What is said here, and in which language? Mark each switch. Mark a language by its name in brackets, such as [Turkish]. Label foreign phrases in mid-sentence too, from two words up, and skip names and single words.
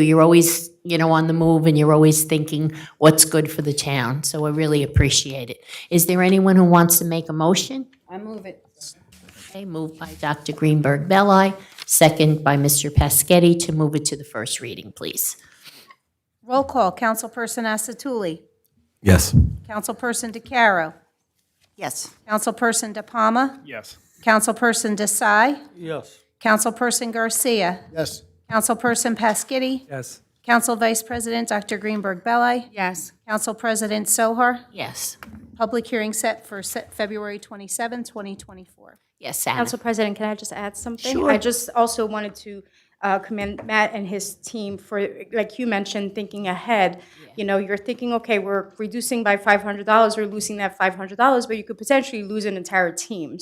[English] You're always, on the move, and you're always thinking what's good for the town. So I really appreciate it. Is there anyone who wants to make a motion? I move it. Okay, moved by Dr. Greenberg Belli, second by Mr. Paschetti to move it to the first reading, please. Roll call, Councilperson Asatuli. Yes. Councilperson DeCaro. Yes. Councilperson De Palma. Yes. Councilperson Desai. Yes. Councilperson Garcia. Yes. Councilperson Paschetti. Yes. Council Vice President Dr. Greenberg Belli. Yes. Council President Sohar. Yes. Public hearing set for February 27, 2024. Yes, Anna. Council President, can I just add something? Sure. I just also wanted to commend Matt and his team for, like you mentioned, thinking ahead. You know, you're thinking, okay, we're reducing by $500, we're losing that $500, but you could potentially lose an entire team.